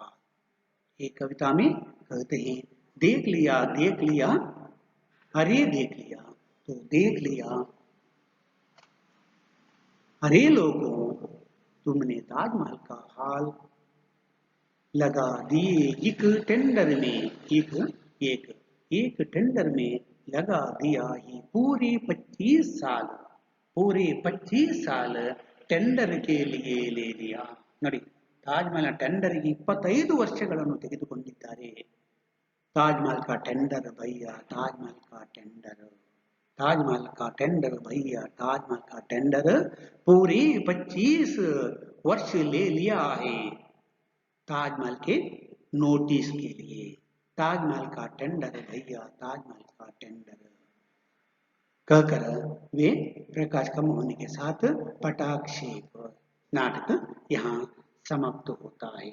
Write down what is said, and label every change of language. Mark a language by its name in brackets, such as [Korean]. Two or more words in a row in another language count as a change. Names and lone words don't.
[Hindi] एक कविता में कहते हैं, देख लिया, अरे देख लिया, तो देख लिया, अरे लोगों तुमने ताजमहल का हाल लगा दिए एक टेंडर में. एक टेंडर में लगा दिया ही पूरे 25 साल ಟೆಂಡರ್ के लिए ले लिया. [Kannada] ನೋಡಿ, ತಾಜ್ಮಹಲ್ ಟೆಂಡರ್ಗೆ 25 ವರ್ಷಗಳನ್ನು ತೆಗೆದುಕೊಂಡಿದ್ದಾರೆ. [Hindi] ताजमहल का टेंडर भैया, ताजमहल का टेंडर, ताजमहल का टेंडर भैया, ताजमहल का टेंडर पूरे 25 वर्ष ले लिया है. ताजमहल के नोटिस के लिए ताजमहल का टेंडर भैया, ताजमहल का टेंडर कहकर वे प्रकाश कम होने के साथ पटाक्षेप नाटक यहाँ समाप्त होता है.